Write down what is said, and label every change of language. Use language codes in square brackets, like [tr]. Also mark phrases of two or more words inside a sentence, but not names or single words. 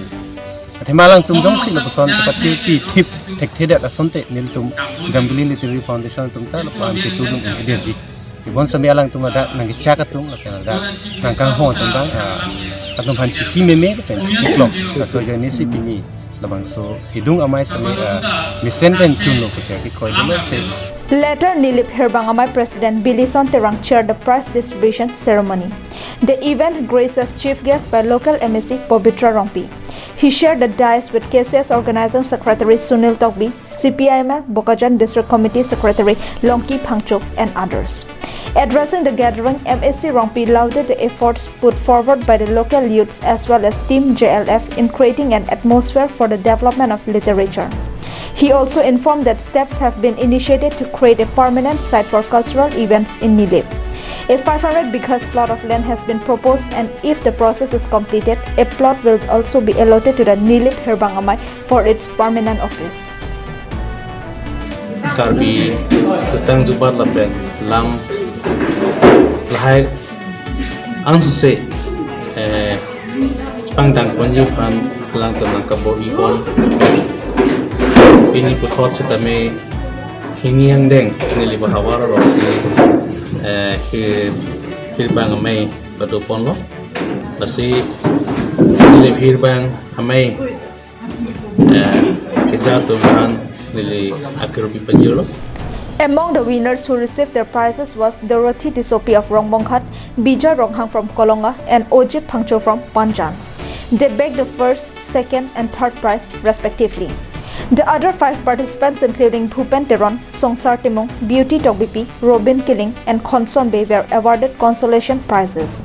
[mjw] Thimalang tum jong si lapuson kapati pi thip thek theda la sonte nil tum Jambali Literary Foundation tum ta lapan chitu tum ideji ibon samialang tum ada nang chaka tum la ada nang kang ho tum bang atum han chiki meme pen chiki klok so jani si pini labang so hidung amai sami misen pen chunlo ko se ki koi dum [en] Later, Nilip Hirbangamai President Bilison Terang chaired the prize distribution ceremony. The event graced as chief guest by local MEC Pobitra Rongpi. He shared the dais with KCS Organizing Secretary Sunil Tokbi, CPIML Bokajan District Committee Secretary Longki Phangchok and others. Addressing the gathering, MSc Rongpi lauded the efforts put forward by the local youths as well as Team JLF in creating an atmosphere for the development of literature. He also informed that steps have been initiated to create a permanent site for cultural events in Nilip. A 500 bighas plot of land has been proposed, and if the process is completed, a plot will also be allotted to the Nilip Hirbangamai for its permanent office. [mjw] Karbi tutang jubar lapen lam lahai angse pangdang konji fan lang tanang kabo ikon ini putot setame hingiang deng nili bahawara rosi hirbang amai batu pon lo basi nili hirbang amai kejar tuhan nili akrobi pajiro. [en] Among the winners who received their prizes was Dorothy Tisopi of Rongbongkhat, Bija Ronghang from Kolonga, and Ojit Phangcho from Panjan. They bagged the first, second, and third prize respectively. The other 5 participants, including Bhupen Teron, Songsar Timung, Beauty Togbipi, Robin Killing, and Khonson Bay, were awarded consolation prizes.